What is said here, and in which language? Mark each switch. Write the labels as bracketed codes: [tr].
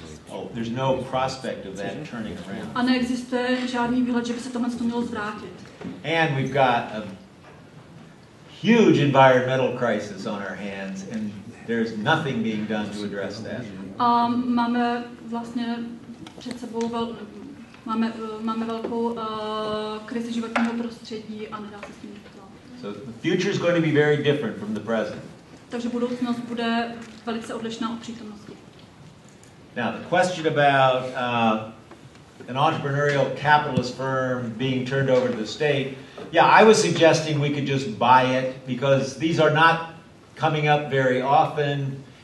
[en] Oh, there's no prospect of that turning around. [cs] A neexistuje žádný výhled, že by se tohle mělo zvrátit. [en] And we've got a huge environmental crisis on our hands, and there's nothing being done to address that. [cs] Máme vlastně před sebou máme velkou krizi životního prostředí a nedá se s tím nic dělat. [en] So the future is going to be very different from the present. [cs] Takže budoucnost bude velice odlišná od přítomnosti. [en] Now, the question about an entrepreneurial capitalist firm being turned over to the state, yeah, I was suggesting we could just buy it because these are not coming up very often.